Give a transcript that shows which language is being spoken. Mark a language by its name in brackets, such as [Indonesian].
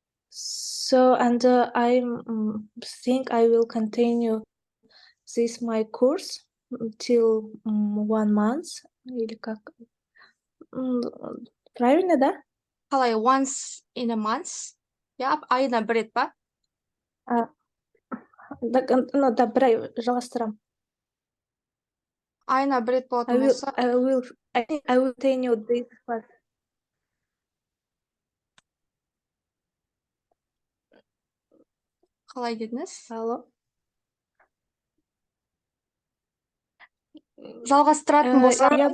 [English] So I think I will continue this my course till 1 month [Russian] или как? Правильно, да? [Kazakh] Қалай, [English] once in a month? [Kazakh] Yeah, айына бір рет па? [Russian] Да, [Kazakh] бір ай жалғастырамын. Айына бір рет болатын болса, [English] I think I will continue this class. [Kazakh] қалай дедіңіз? Алло. Жалғастыратын болса,